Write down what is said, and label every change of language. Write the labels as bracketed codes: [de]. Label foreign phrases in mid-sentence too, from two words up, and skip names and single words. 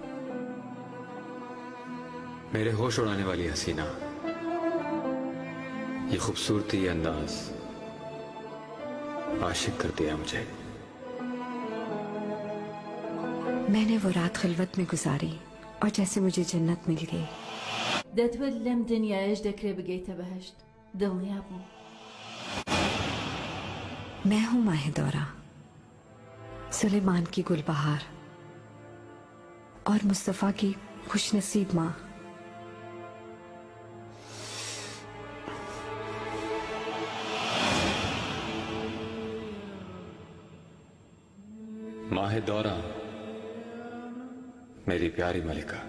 [hi] मेरे होश उड़ाने वाली हसीना, ये खूबसूरती, ये अंदाज आशिक कर दिया मुझे। मैंने वो रात खिलवत में गुजारी और जैसे मुझे जन्नत मिल गई। [ckb] دەتوێت لەم دنیایش دەکرێ بگەیتە بەهەشت. دڵنیا بوو. [hi] मैं हूं माहिदौरा, सुलेमान की गुलबहार और मुस्तफा की खुशनसीब माँ। माहिदौरा, मेरी प्यारी मलिका।